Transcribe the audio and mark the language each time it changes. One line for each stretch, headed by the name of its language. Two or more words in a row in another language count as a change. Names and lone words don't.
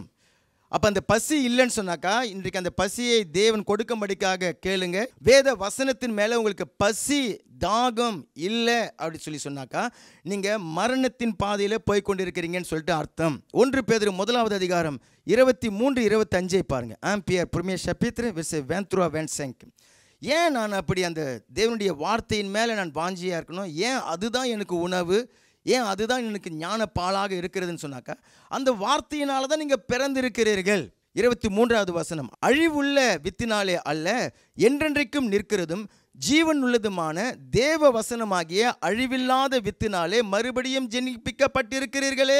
Tamil: அப்போ அந்த பசி இல்லைன்னு சொன்னாக்கா இன்றைக்கு அந்த பசியை தேவன் கொடுக்கும்படிக்காக கேளுங்க. வேத வசனத்தின் மேலே உங்களுக்கு பசி தாகம் இல்லை அப்படி சொன்னாக்கா நீங்கள் மரணத்தின் பாதையில் போய் கொண்டிருக்கிறீங்கன்னு சொல்லிட்டு அர்த்தம். 1 பேதுரு 1வது அதிகாரம் 23-25 பாருங்கள்.
French: ஆம்பியர் premier chapitre verset 23-25.
Tamil: ஏன் நான் அப்படி அந்த தேவனுடைய வார்த்தையின் மேலே நான் வாஞ்சியாக இருக்கணும்? ஏன் அதுதான் எனக்கு உணவு, ஏன் அதுதான் எனக்கு ஞான பாலாக இருக்கிறதுன்னு சொன்னாக்கா அந்த வார்த்தையினால தான் நீங்கள் பிறந்திருக்கிறீர்கள். 23வது வசனம், அழிவுள்ள வித்தினாலே அல்ல என்றென்றைக்கும் நிற்கிறதும் ஜீவன் உள்ளதுமான தேவ வசனமாகிய அழிவில்லாத வித்தினாலே மறுபடியும் ஜெனிப்பிக்கப்பட்டிருக்கிறீர்களே.